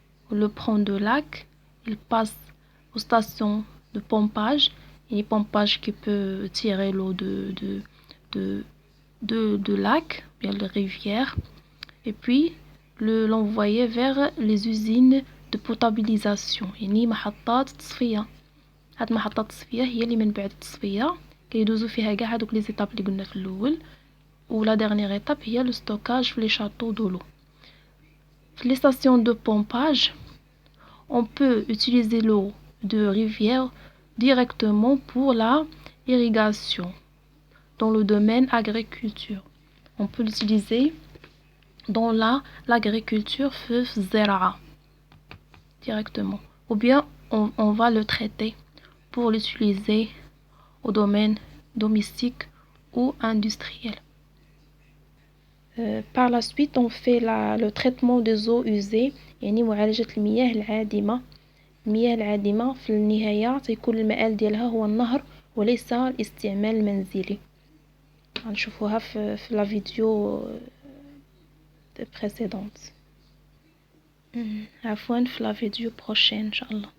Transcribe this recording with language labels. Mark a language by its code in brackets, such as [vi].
[fr] Le prend de lac, il passe aux stations de pompage, et pompage qui peut tirer l'eau de lac, bien de rivière, et puis l'envoyer vers les usines de potabilisation, [ar] يعني محطات تصفية. هاد محطات التصفية هي اللي من بعد التصفية كيدوزو فيها كاع هادوك لي زيتاب اللي قلنا في الاول. [fr] و la dernière étape هي le stockage في les châteaux de l'eau. في les stations de pompage, on peut utiliser l'eau de rivière directement pour la irrigation dans le domaine agriculture. On peut l'utiliser dans l'agriculture [ar] في الزراعة [fr] directement, ou bien on va le traiter pour l'utiliser au domaine domestique ou industriel. Par la suite on fait le traitement des eaux usées, [ar] يعني معالجة المياه العادمة. المياه العادمة في النهاية تيكون المآل ديالها هو النهر وليس الاستعمال المنزلي. غنشوفوها في لا فيديو [fr] précédente. [ar] عفوا في لا فيديو بروشين ان شاء الله.